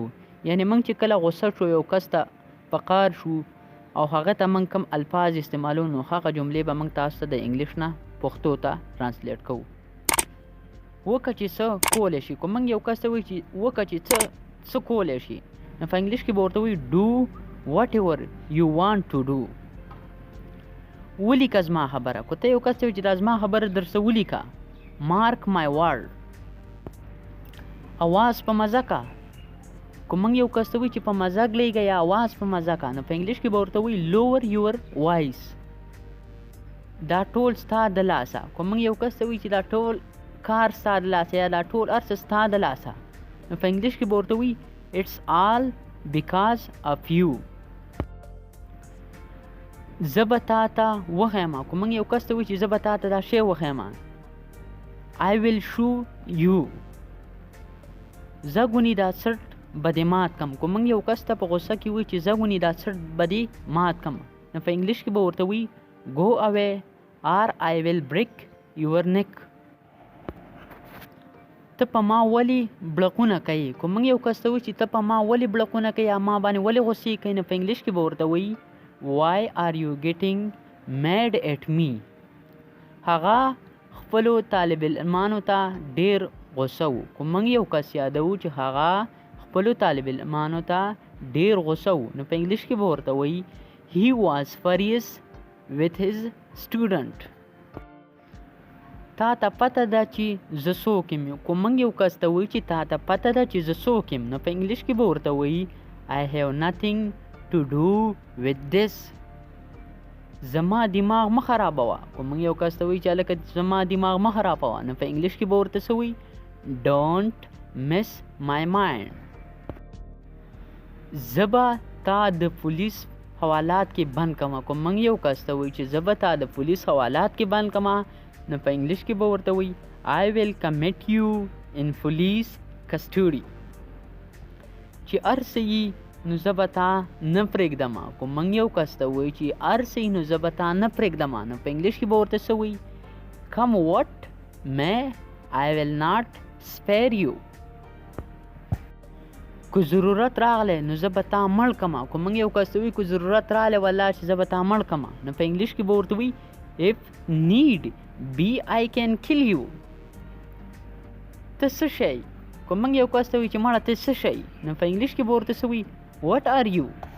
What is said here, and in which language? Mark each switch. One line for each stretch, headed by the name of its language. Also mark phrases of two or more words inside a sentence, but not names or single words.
Pashto: یعنې موږ چې کله غوسه شو، یو کس ته په قهر شو او هغه ته موږ کوم الفاظ استعمالوو، نو هغه جملې به موږ تاسو ته د انګلیش نه پښتو ته ترانسلیټ کوو. وکه چې څه کولی شي، که موږ یو کس ته وایو چې وکه چې څه کولی شي، نو په انګلیش کې به ورته وایو
English: do whatever you want to do.
Pashto: ولیکه زما خبره. که ته یو کس ته وایي چې دا زما خبره درسه ولیکه،
English: mark my word.
Pashto: اواز په مزه کا. که موږ یو کس ته وایي چې په مزاق لیږه یا اواز په مزه کا، نو په انګلیش کې به ورته وایي
English: lower your voice.
Pashto: دا ټول ستا د لاسه. که موږ یو کس ته وایي چې دا ټول کار ستا د لاسه یا دا ټول هر څه ستا د لاسه، نو په انګلیش کې به ورته وایي
English: it's all because of you.
Pashto: زه به تا ته وښیمه. که موږ یو کس ته وایي چې زه به تا ته دا شی وښیمه،
English: I will show you.
Pashto: زه ګونې دا څټ به دې مات کم. که موږ یو کس ته په غوسه کې وایي چې زه ګونې دا څټ به دې مات کم، نو په انګلیش کې به ورته وایي
English: go away or I will break your neck.
Pashto: ته په ما ولې بړقونه کوي. که موږ یو کس ته وایي چې ته په ما ولې بړقونه کوي یا ما باندې ولې غوسې کوي، نو په انګلیش کې به ورته وایي
English: why are you getting mad at me.
Pashto: هغه خپلو طالب علمانو ته ډېر غوسه و. که موږ یو کس یادوو چې هغه خپلو طالب علمانو ته ډېر غوسه و، نو په انګلیش کې به ورته وایي
English: he was furious with his student.
Pashto: تا ته پته ده چې زه څوک یم. که موږ یو کس ته وایي چې تا ته پته ده چې زه څوک یم، نو په انګلیش کې به ورته وایي
English: I have nothing to do with this.
Pashto: زما دماغ مه خرابوه. که موږ یو کس ته وایي چې هلکه زما دماغ مه خرابوه، نو په انګلیش کې به ورته څه وایي
English: don't mess my mind.
Pashto: زه به تا د پولیس حوالات کې بند کړم. که موږ یو کس ته وایي چې زه به تا د پولیس حوالات کې بند کړم، نو په انګلیش کې به ورته وایي
English: I will commit you in police custody.
Pashto: چې هر څه یي نو زه به تا نه پرېږدم. که موږ یو کس ته وایي چې هر څه یي نو زه به تا نه پرېږدم، نو په انګلیش کې به ورته څه وایي
English: come what may I will not spare you.
Pashto: که ضرورت راغلی نو زه به تا مړ کړم. که موږ یو کس ته وایي که ضرورت راغلی والله چې زه به تا مړ کړم، نو په انګلیش کې به ورته وایي
English: if need be I can kill you.
Pashto: ته څه شی. که موږ یو کس ته وایي چې مړه ته څه شی، نو په انګلیش کې به ورته څه وایي
English: what are you.